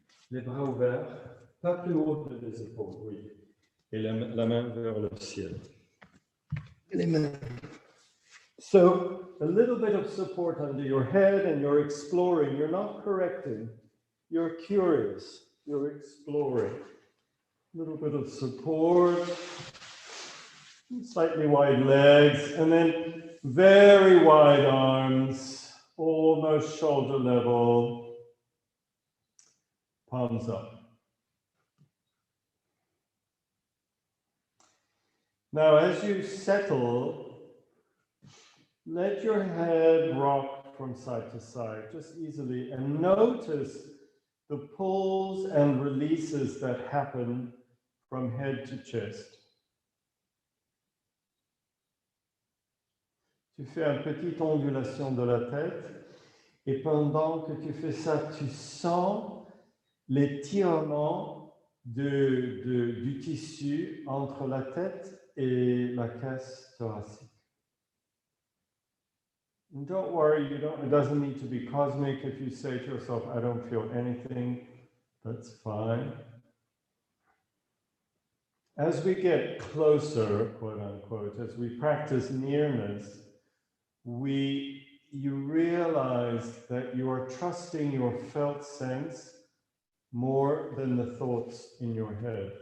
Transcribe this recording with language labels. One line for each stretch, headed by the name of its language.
French: Les bras ouverts, pas plus haut que les épaules, oui. Et la main vers le ciel. Les mains
English: So a little bit of support under your head, and you're exploring. You're not correcting. You're curious. You're exploring. A little bit of support. Slightly wide legs, and then very wide arms, almost shoulder level. Palms up. Now, as you settle, let your head rock from side to side, just easily, and notice the pulls and releases that happen from head to chest.
French: Tu fais une petite ondulation de la tête, et pendant que tu fais ça, tu sens l'étirement du tissu entre la tête et la caisse thoracique.
English: And don't worry, it doesn't need to be cosmic. If you say to yourself, I don't feel anything, that's fine. As we get closer, quote unquote, as we practice nearness, you realize that you are trusting your felt sense more than the thoughts in your head.